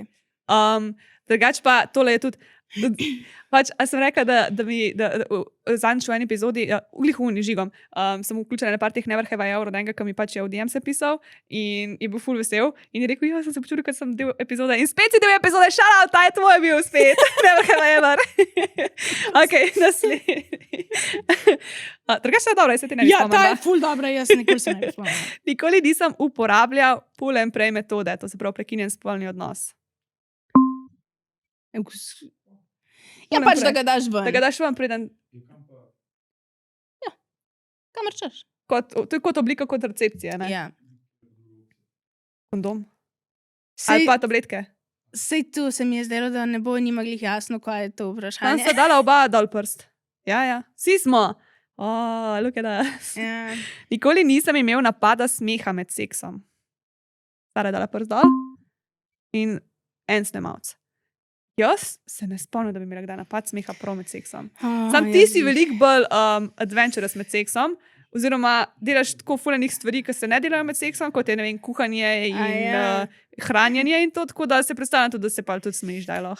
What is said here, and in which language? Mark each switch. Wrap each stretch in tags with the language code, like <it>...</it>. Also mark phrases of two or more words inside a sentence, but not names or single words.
<sl>Drugač pa tole je tudi, pač, a sem rekla, da mi zadnjič v eni epizodi, uglihuni žigom, sem vključila na par teh Never Have I Ever od enega, ki mi pač je v DM se pisal in je bil ful vesel in je rekel, sem se počutil, ker sem del epizode in spet si del epizode,</sl> <en>shout out,</en> <sl>ta je tvoj bil spet, Never Have I Ever. Ok, naslednji. Drugač je dobro, jaz se ti ne bi Ja, ta spomnila. je ful dobra, jaz nikoli se ne bi spomnila. Nikoli nisem uporabljal</sl> <en>pull and pray</en> <sl>metode, to se pravi prekinjen spolni odnos. Ja, pač da ga daš ven. Da ga daš ven, preden Kamor češ. to je kot oblika kontracepcije, ne? Ja. Kondom. Ali pa tabletke. Sej tu se mi je zdelo, da ne bo njima glih jasno, kaj je to Tam vprašanje. sta dala oba dol prst. Ja. Vsi smo.</sl> <en>Look at us.</en> <sl>Ja. Nikoli nisem imel napada smeha med seksom. Sara je dala prst dol in en snemalc. Jaz se ne spomnim, da bi imela kdaj napad smeha prav med seksom. Sam ti si veliko bolj adventurous med seksom, oziroma delaš tako fulenih stvari, ki se ne delajo med seksom, kot je, ne vem, kuhanje in hranjenje in to, tako da se predstavljam tudi, da se pa tudi smejiš, daj lahko.</sl>